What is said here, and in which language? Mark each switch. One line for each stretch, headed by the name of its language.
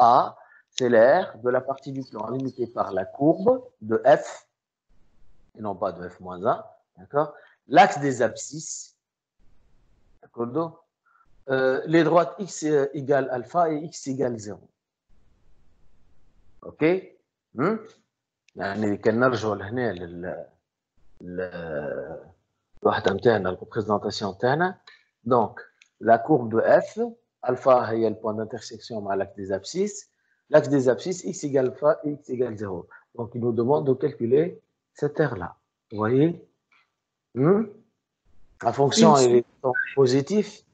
French: A, c'est l'air de la partie du plan limitée par la courbe de F, et non pas de F-1, d'accord? L'axe des abscisses, d'accord? Les droites x égale alpha et x égale 0. Ok?
Arabic: يعني كان نرجعوا لهنا الوحده نتاعنا الريبريزونطاسيون تاعنا.
French: Donc la courbe de F, alpha est le point d'intersection avec l'axe des abscisses. L'axe des abscisses, x égale alpha et x égale 0. Donc il nous demande de calculer cette aire-là. Vous voyez? La fonction est positive.